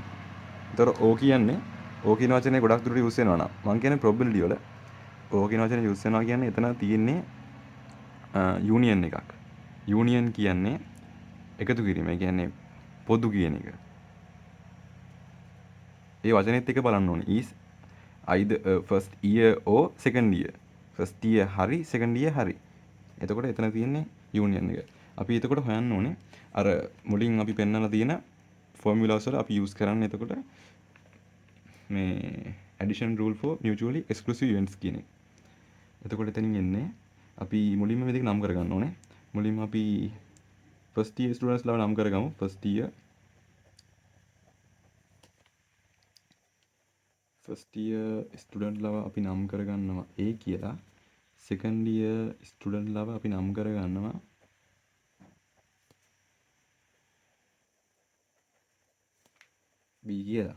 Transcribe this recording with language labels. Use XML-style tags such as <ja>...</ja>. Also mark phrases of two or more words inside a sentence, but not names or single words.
<si>ඒතර O කියන්නේ O කියන වචනේ ගොඩක් දුරට යූස් වෙනවා නම් මම කියන්නේ probability වල O කියන වචනේ යූස් වෙනවා කියන්නේ එතන තියෙන්නේ යූනියන් එකක්. යූනියන් කියන්නේ එකතු කිරීම. ඒ කියන්නේ පොදු කියන එක. ඒ වචනේත් එක බලන්න ඕනේ.</si> <en>is either first year or second year. first year</en> <si>හරි</si> <en>second year</en> <si>හරි. එතකොට එතන තියෙන්නේ යූනියන් එක. අපි එතකොට හොයන්න ඕනේ අර මුලින් අපි පෙන්නලා තියෙන ෆෝමියුලාස් වල අපි යූස් කරන්නේ එතකොට මේ</si> <en>addition rule for mutually exclusive events</en> <si>කියන එක. එතකොට එතනින් එන්නේ අපි මුලින්ම මේ දෙක නම් කරගන්න ඕනේ. මුලින්ම අපි</si> <en>first year students</en> <si>ලා නම් කරගමු.</si> <en>first year student</en> <si>ලව අපි නම් කරගන්නවා A කියලා.</si> <en>second year student</en> <si>ලව අපි නම් කරගන්නවා B කියලා.</si>